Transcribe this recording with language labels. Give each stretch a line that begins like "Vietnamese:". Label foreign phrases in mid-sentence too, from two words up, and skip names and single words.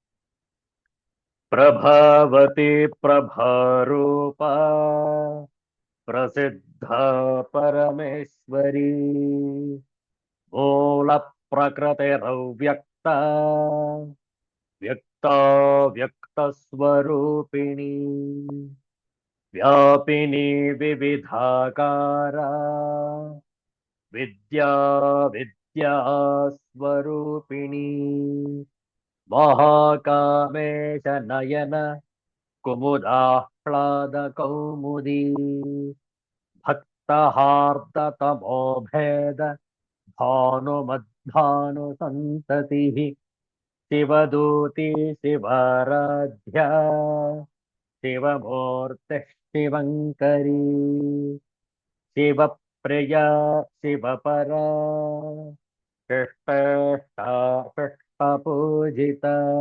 Sanskrit: ಪ್ರಭಾವತಿ ಪ್ರಭಾರೂಪ ಪ್ರಸಿದ್ಧ ಪರಮೇಶ್ವರಿ ಮೂಲ ಪ್ರಕೃತಿರವ್ಯಕ್ತ ವ್ಯಕ್ತ ವ್ಯಕ್ತ ಸ್ವರೂಪಿಣಿ ವ್ಯಾಪಿನಿ ವಿವಿಧಾಕಾರ ವಿದ್ಯಾ ವಿದ್ಯಾ ಸ್ವರೂಪಿಣಿ ಮಹಾಕಾಮೇಶ ನಯನ ಕುಮುದಾಹ್ಲಾದ ಕೌಮುದಿ ಭಕ್ತಹಾರ್ದತಮೋಭೇದ ಭಾನುಮದ್ಭಾನು ಸಂತತಿ ಶಿವದೂತಿ ಶಿವಾರಾಧ್ಯ ಶಿವಮೂರ್ತಿ ಶಿವಂಕರಿ ಶಿವಪ್ರಿಯ ಶಿವಪರ ಶಿಷ್ಟೇಷ್ಟ ಶಿಷ್ಟಪೂಜಿತ